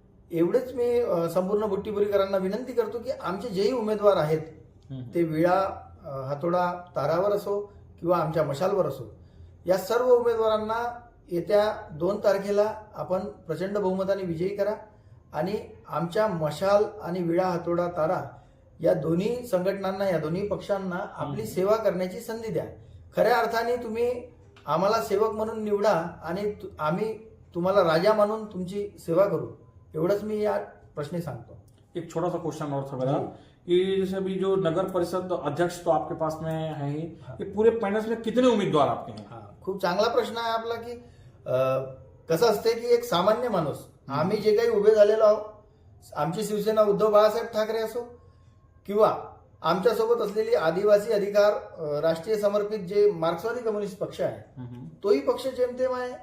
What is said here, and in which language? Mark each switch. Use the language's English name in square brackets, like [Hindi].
[Marathi] एवढेच मी संपूर्ण बुट्टीपुरीकरांना विनंती करतो की आमचे जेही उमेदवार आहेत ते विळा, हातोडा, तारावर असो किंवा आमच्या मशालवर असो, या सर्व उमेदवारांना येत्या 2 तारखेला आपण प्रचंड बहुमताने विजयी करा आणि आमच्या मशाल आणि विळा, हातोडा, तारा या दोन्ही संघटनांना, या दोन्ही पक्षांना आपली सेवा करण्याची संधी द्या. खऱ्या अर्थाने तुम्ही आम्हाला सेवक म्हणून निवडा आणि आम्ही तुम्हाला राजा म्हणून तुमची सेवा करू. एवढंच मी या प्रश्नी सांगतो. [Hindi] एक छोटा सा क्वेश्चन और था मेरा कि जैसे अभी जो नगर परिषद अध्यक्ष तो आपके पास में है ही, ये पूरे पैनल में कितने उम्मीदवार आपके हैं? [Marathi] खूप चांगला प्रश्न आहे आपला की कसं असते की एक सामान्य माणूस, आम्ही जे काही उभे झालेलो आहोत, आमची शिवसेना उद्धव बाळासाहेब ठाकरे असो किंवा आमच्यासोबत असलेली आदिवासी अधिकार राष्ट्रीय समर्पित जे मार्क्सवादी कम्युनिस्ट पक्ष आहे, तोही पक्ष जेमतेम आहे.